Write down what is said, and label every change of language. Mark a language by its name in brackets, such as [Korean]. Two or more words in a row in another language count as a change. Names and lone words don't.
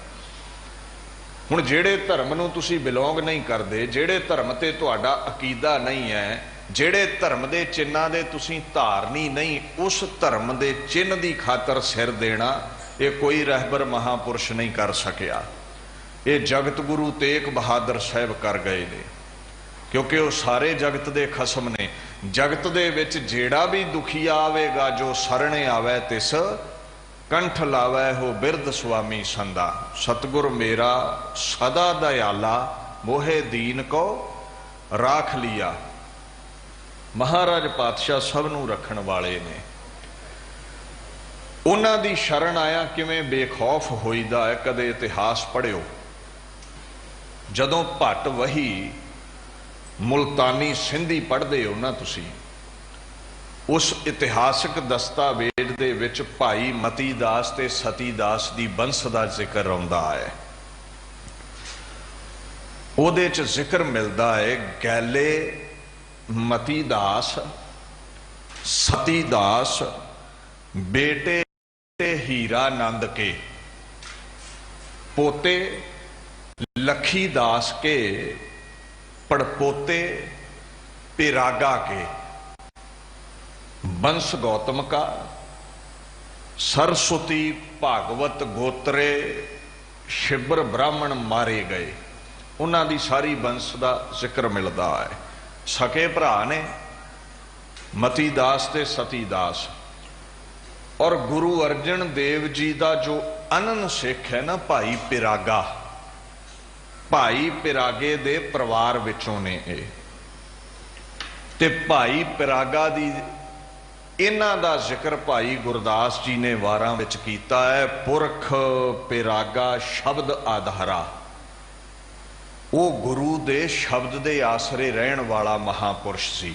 [Punjabi] ਹੁਣ ਜੇੜ੍ਹੇ ਧਰਮ ਨੂੰ ਤੁਸੀਂ ਬਿਲੋਂਗ ਨਹੀਂ ਕਰਦੇ, ਜੇੜ੍ਹੇ ਧਰਮ ਤੇ ਤੁਹਾਡਾ ਅਕੀਦਾ ਨਹੀਂ ਹੈ, ਜੇੜ੍ਹੇ ਧਰਮ ਦੇ ਚਿੰਨ੍ਹਾਂ ਦੇ ਤੁਸੀਂ ਧਾਰਨੀ ਨਹੀਂ, ਉਸ ਧਰਮ ਦੇ ਚਿੰਨ੍ਹ ਦੀ ਖ਼ਾਤਰ ਸਿਰ ਦੇਣਾ ਇਹ ਕੋਈ ਰਹਿਬਰ ਮਹਾਂਪੁਰਖ ਨਹੀਂ ਕਰ ਸਕਿਆ। ਇਹ ਜਗਤ ਗੁਰੂ ਤੇਗ ਬਹਾਦਰ ਸਾਹਿਬ ਕਰ ਗਏ ਨੇ, ਕਿਉਂਕਿ ਉਹ ਸਾਰੇ ਜਗਤ ਦੇ ਖ਼ਸਮ ਨੇ। ਜਗਤ ਦੇ ਵਿਚ ਜੇੜ੍ਹਾ ਭੀ ਦੁਖੀਆ ਆਵੇਗਾ ਜੋ ਸਰਣੇ ਆਵੇ ਤਿਸ ਕੰਠ ਲਾਵੈ ਹੋ ਬਿਰਦ ਸੁਆਮੀ ਸੰਦਾ। ਸਤਿਗੁਰ ਮੇਰਾ ਸਦਾ ਦਇਆਲਾ ਮੋਹਿ ਦੀਨ ਕਉ ਰਾਖਿ ਲੀਆ। ਮਹਾਰਾਜ ਪਾਤਸ਼ਾਹ ਸਭਨੂੰ ਰੱਖਣ ਵਾਲੇ ਨੇ। ਉਨ੍ਹਾਂ ਦੀ ਸ਼ਰਨ ਆਇਆ ਕਿਵੇਂ ਬੇਖ਼ੌਫ਼ ਹੋਈਦਾ ਹੈ। ਕਦੇ ਇਤਿਹਾਸ ਪੜ੍ਹਿਓ, ਜਦੋਂ ਭੱਟ ਵਹੀ ਮੁਲਤਾਨੀ ਸਿੰਧੀ ਪੜ੍ਹਦੇ ਹੋ ਨਾ ਤੁਸੀਂ, ਉਸ ਇਤਿਹਾਸਕ ਦਸਤਾਵੇਜ਼ ਦੇ ਵਿਚ ਭਾਈ ਮਤੀ ਦਾਸ ਤੇ ਸਤੀ ਦਾਸ ਦੀ ਬੰਸ ਦਾ ਜ਼ਿਕਰ ਆਉਂਦਾ ਹੈ। ਉਹਦੇ 'ਚ ਜ਼ਿਕਰ ਮਿਲਦਾ ਹੈ ਗੈਲੇ ਮਤੀ ਦਾਸ ਸਤੀ ਦਾਸ ਬੇਟੇ ਹੀਰਾ ਨੰਦ ਕੇ, [Hindi] पोते लखी दास के, पड़पोते पिरागा के, वंश गौतम का, सरस्वती भागवत गोत्रे शिबर ब्राह्मण मारे गए। [Punjabi] ਉਨ੍ਹਾਂ ਦੀ [Hindi] सारी वंश का जिक्र मिलता है। [Punjabi] ਸਕੇ ਭਰਾ ਨੇ ਮਤੀ ਦਾਸ ਤੇ ਸਤੀ ਦਾਸ। [Hindi] और गुरु अर्जन देव जी का जो अनन सिख है ना भाई पिरागा, [Punjabi] ਭਾਈ ਪਿਰਾਗੇ ਦੇ ਪਰਿਵਾਰ ਵਿਚੋਂ ਨੇ ਇਹ। ਤੇ ਭਾਈ ਪਿਰਾਗਾ ਦੀ ਇਨ੍ਹਾਂ ਦਾ ਜ਼ਿਕਰ ਭਾਈ ਗੁਰਦਾਸ ਜੀ ਨੇ ਵਾਰਾਂ ਵਿਚ ਕੀਤਾ ਹੈ। ਪੁਰਖ ਪਿਰਾਗਾ ਸ਼ਬਦ ਆਧਾਰਾ, ਉਹ ਗੁਰੂ ਦੇ ਸ਼ਬਦ ਦੇ ਆਸਰੇ ਰਹਿਣ ਵਾਲਾ ਮਹਾਂਪੁਰਖ ਸੀ।